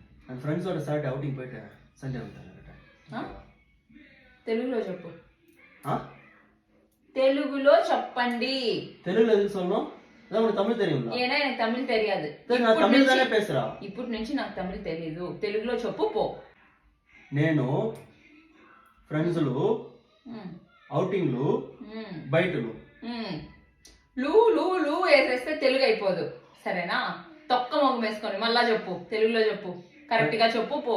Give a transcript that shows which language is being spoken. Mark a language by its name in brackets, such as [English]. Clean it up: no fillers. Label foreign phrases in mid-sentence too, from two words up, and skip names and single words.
[Kannada] ನನ್ನ ಫ್ರೆಂಡ್ಸ್ ಅವ್ರ [English] Saturday outing [Telugu] పోయిట సండే ఉంటాను. తెలుగులో చెప్పు. తెలుగులో చెప్పండి. తెలుగులో ఎందుకు [Tamil] சொல்லணும்? நமக்கு தமிழ் தெரியும்ல. ஏன்னா எனக்கு தமிழ் தெரியாது. நான் தமிழ் தானே பேசுறா. [Telugu] ఇప్పుడు నుంచి నాకు తమిళ తెలియదు. తెలుగులో చెప్పు పో. నేను ఫ్రెండ్స్లు ఔటింగ్లు బయటలు లూ లూ లూ వేసేస్తే తెలుగు అయిపోదు, సరేనా? తొక్క మొగం వేసుకొని మళ్ళా చెప్పు, తెలుగులో చెప్పు, కరెక్ట్ గా చెప్పు పో.